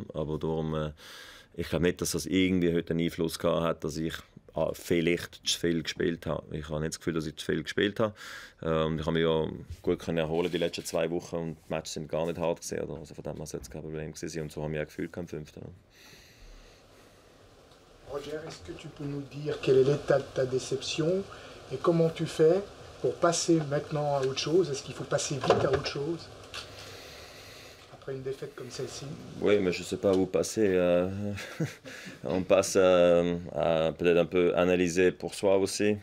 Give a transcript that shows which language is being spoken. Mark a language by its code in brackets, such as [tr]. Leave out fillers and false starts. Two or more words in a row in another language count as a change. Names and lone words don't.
[de] Aber darum, ich glaube nicht, dass das irgendwie heute einen Einfluss gehabt hat, dass ich vielleicht zu viel gespielt habe. Ich habe nicht das Gefühl, dass ich zu viel gespielt habe. Ich habe mich ja gut erholen die letzten 2 Wochen und die Matches sind gar nicht hart gewesen, oder? Also von dem her sollte es kein Problem gewesen. Und so habe ich auch gefühlt am 5. [fr] Roger, est-ce que tu peux nous dire quel est l'état de ta déception et comment tu fais pour passer maintenant à autre chose? Est-ce qu'il faut passer vite à autre chose après une défaite comme celle-ci? Oui, mais je ne sais pas où passer. On passe à peut-être un peu analyser pour soi aussi.